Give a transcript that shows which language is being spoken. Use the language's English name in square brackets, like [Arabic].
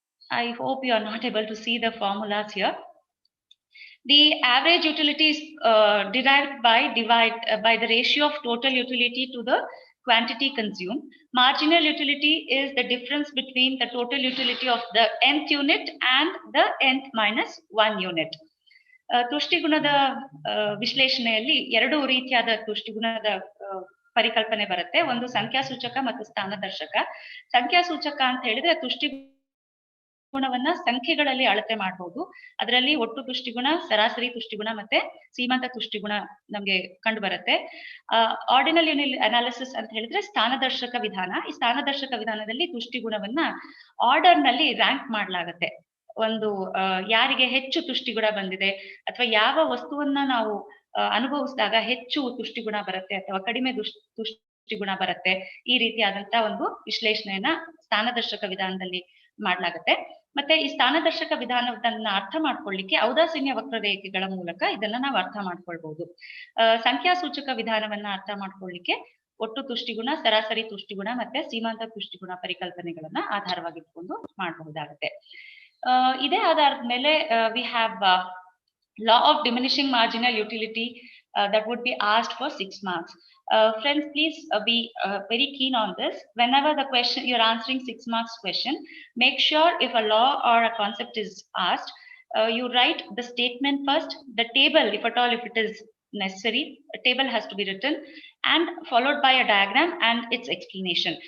[English] I hope you are not able to see the formulas here. The average utility is derived by the ratio of total utility to the quantity consumed. Marginal utility is the difference between the total utility of the nth unit and the nth minus 1 unit. [Kannada] ತುಷ್ಟಿಗುಣದ ವಿಶ್ಲೇಷಣೆಯಲ್ಲಿ ಎರಡು ರೀತಿಯಾದ ತುಷ್ಟಿಗುಣದ ಪರಿಕಲ್ಪನೆ ಬರುತ್ತೆ. ಒಂದು ಸಂಖ್ಯಾಸೂಚಕ ಮತ್ತು ಸ್ಥಾನದರ್ಶಕ. ಸಂಖ್ಯಾಸೂಚಕ ಅಂತ ಹೇಳಿದ್ರೆ ತುಷ್ಟಿಗುಣವನ್ನ ಸಂಖ್ಯೆಗಳಲ್ಲಿ ಅಳತೆ ಮಾಡಬಹುದು. ಅದರಲ್ಲಿ ಒಟ್ಟು ತುಷ್ಟಿಗುಣ, ಸರಾಸರಿ ತುಷ್ಟಿಗುಣ ಮತ್ತೆ ಸೀಮಾಂತ ತುಷ್ಟಿಗುಣ ನಮ್ಗೆ ಕಂಡು ಬರುತ್ತೆ. ಆರ್ಡಿನಲ್ ಅನಾಲಿಸಿಸ್ ಅಂತ ಹೇಳಿದ್ರೆ ಸ್ಥಾನದರ್ಶಕ ವಿಧಾನ. ಈ ಸ್ಥಾನದರ್ಶಕ ವಿಧಾನದಲ್ಲಿ ತುಷ್ಟಿಗುಣವನ್ನ ಆರ್ಡರ್ ನಲ್ಲಿ ರ್ಯಾಂಕ್ ಮಾಡಲಾಗುತ್ತೆ. ಒಂದು ಯಾರಿಗೆ ಹೆಚ್ಚು ತುಷ್ಟಿಗುಣ ಬಂದಿದೆ ಅಥವಾ ಯಾವ ವಸ್ತುವನ್ನ ನಾವು ಅನುಭವಿಸಿದಾಗ ಹೆಚ್ಚು ತುಷ್ಟಿಗುಣ ಬರುತ್ತೆ ಅಥವಾ ಕಡಿಮೆ ತುಷ್ಟಿಗುಣ ಬರುತ್ತೆ, ಈ ರೀತಿಯಾದಂತಹ ಒಂದು ವಿಶ್ಲೇಷಣೆಯನ್ನ ಸ್ಥಾನದರ್ಶಕ ವಿಧಾನದಲ್ಲಿ ಮಾಡಲಾಗುತ್ತೆ. ಮತ್ತೆ ಈ ಸ್ಥಾನದರ್ಶಕ ವಿಧಾನವನ್ನ ಅರ್ಥ ಮಾಡ್ಕೊಳ್ಳಿಕ್ಕೆ ಔದಾಸೀನ್ಯ ವಕ್ರರೇಖೆಗಳ ಮೂಲಕ ಇದನ್ನ ನಾವು ಅರ್ಥ ಮಾಡ್ಕೊಳ್ಬಹುದು. ಸಂಖ್ಯಾಸೂಚಕ ವಿಧಾನವನ್ನ ಅರ್ಥ ಮಾಡ್ಕೊಳ್ಳಿಕ್ಕೆ ಒಟ್ಟು ತುಷ್ಟಿಗುಣ, ಸರಾಸರಿ ತುಷ್ಟಿಗುಣ ಮತ್ತೆ ಸೀಮಾಂತ ತುಷ್ಟಿಗುಣ ಪರಿಕಲ್ಪನೆಗಳನ್ನ ಆಧಾರವಾಗಿಟ್ಕೊಂಡು ಮಾಡಬಹುದಾಗುತ್ತೆ. ಇದೇ ಆಧಾರದ ಮೇಲೆ [English] we have law of diminishing marginal utility that would be asked for 6 marks. Friends, please be very keen on this. Whenever the question you're answering 6 marks question, make sure if a law or a concept is asked, you write the statement first, the table, if at all, if it is necessary, a table has to be written and followed by a diagram and its explanation.